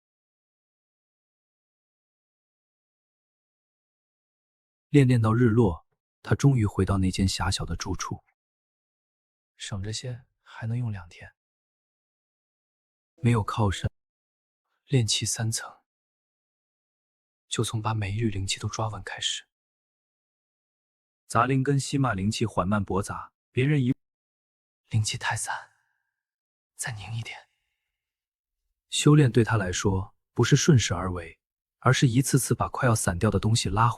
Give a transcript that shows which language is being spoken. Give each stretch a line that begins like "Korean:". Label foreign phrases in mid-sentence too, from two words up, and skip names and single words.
Chinese: 练到日落，他终于回到那间狹小的住處。省着些，还能用2天。没有靠山，炼气3層，就從把每一缕灵气都抓穩開始。雜靈根吸納靈氣緩慢搏雜，別人一靈氣太散，再凝一點。修煉對他來說不是順勢而為，而是一次次把快要散掉的東西拉回。